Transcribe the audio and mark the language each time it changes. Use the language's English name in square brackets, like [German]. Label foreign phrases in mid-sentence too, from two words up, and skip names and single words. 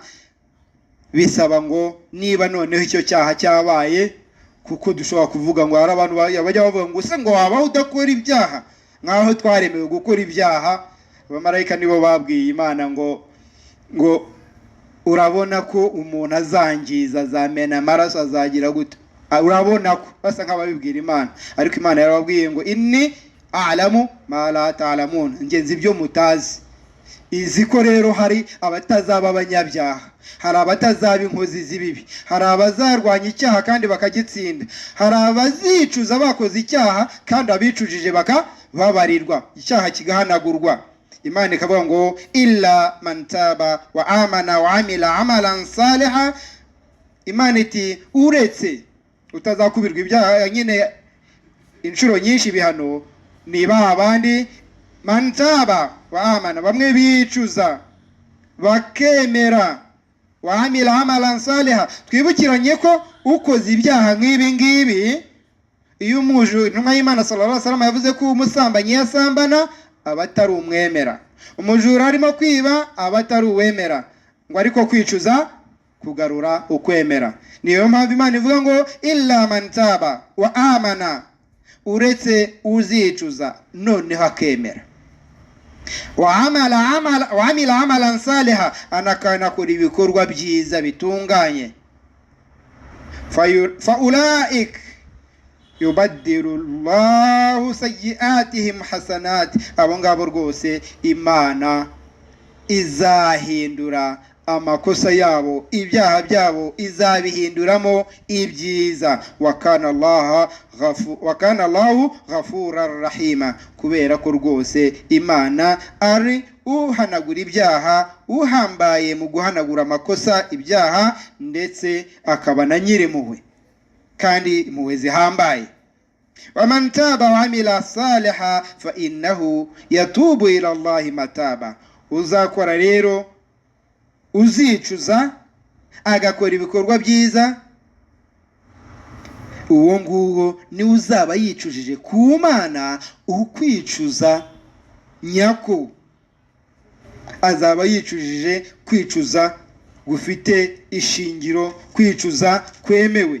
[Kinyarwanda] Bisaba ngo niba noneho icyo cyaha cyabaye, kuko dushobora kuvuga ngo hari abantu bajya bavuga ngo se ngo wabaho udakora ibyaha, nkaho twaremewe gukora ibyaha. Abamarayika nibo babwiye Imana ngo urabona ko umuntu azangiza, azamena amaraso, azagira gute, urabona ko basa nk'ababibwira Imana. Ariko Imana yarababwiye ngo [Arabic] إني أعلم ما لا تعلمون, [Kinyarwanda] ngenzi ibyo mutazi. Izi ko rero hari abatazaba abanyabyaha, hari abatazaba inkozi z'ibibi, hari abazarwanya icyaha kandi bakagitsinda, hari abazicuza bakoze icyaha kandi abicujije bakababarirwa, icyaha kigahanagurwa. Imana ikavuga ngo [Arabic] إلا من تاب وآمن وعمل عملا صالحا. [Kinyarwanda] Imana iti uretse utazakubirwa ibyaha nyine inshuro nyinshi ibihano, niba abandi [Arabic] من تاب وآمن, [Kinyarwanda] bamwe bicuza bakemera, [Arabic] وعمل عملا صالحا. [Kinyarwanda] Twibukiranye ko ukoze ibyaha nk'ibi ngibi, iyo intumwa y'Imana [Arabic] صلى الله عليه وسلم [Kinyarwanda] yavuze ko umusambanyi yasambana aba atari umwemera, umujura arimo kwiba aba atari uwemera, ngo ariko kwicuza kugarura ukwemera. Niyo mpamvu Imana ivuga ngo [Arabic] إلا من تاب وآمن, [Kinyarwanda] uretse uzicuza noneho akemera, [Arabic] وعمل عملا صالحا, [Kinyarwanda] anakanakora ibikorwa byiza bitunganye. [Arabic] فأولئك يبدل الله سيئاتهم حسنات, [Kinyarwanda] abo ngabo rwose Imana izahindura amakosa yabo, ibyaha byabo izabihinduramo ibyiza. [Arabic] وكان الله غفورا رحيما, [Kinyarwanda] kubera ko rwose Imana ari uhanagura ibyaha, uhambaye mu guhanagura amakosa, ibyaha, ndetse akaba na Nyir'impuhwe kandi impuhwe zihambaye. [Arabic] ومن تاب وعمل صالحا فإنه يتوب إلى الله متابا. [Kinyarwanda] Uzakora rero, uzicuza agakora ibikorwa byiza, uwo nguwo ni uzaba yicujije ku Mana. ukwicuza nyako azaba yicujije kwicuza gufite ishingiro, kwicuza kwemewe.